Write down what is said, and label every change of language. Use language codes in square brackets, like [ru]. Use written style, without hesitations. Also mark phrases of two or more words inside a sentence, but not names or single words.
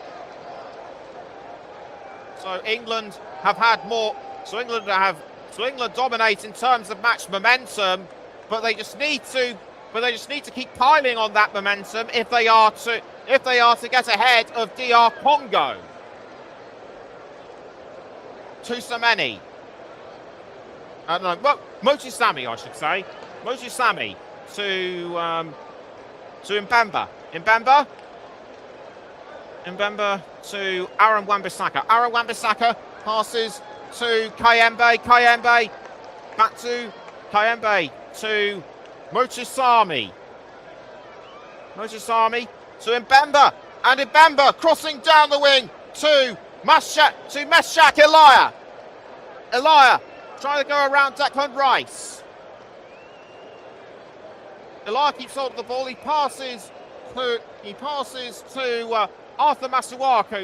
[en] So England have had more. So England dominate in terms of match momentum, but they just need to keep piling on that momentum if they are to get ahead of DR Congo. Tusameni. Motusami, I should say. Motusami to Mbemba. Mbemba to Aaron Wan-Bissaka. Aaron Wan-Bissaka passes to Kayembe. Kayembe back to Kayembe to Motusami. Motusami to Mbemba. And Mbemba crossing down the wing to Meshak Elia. Elia trying to go around Declan Rice. Elia keeps hold of the ball. He passes to Arthur Masuaku.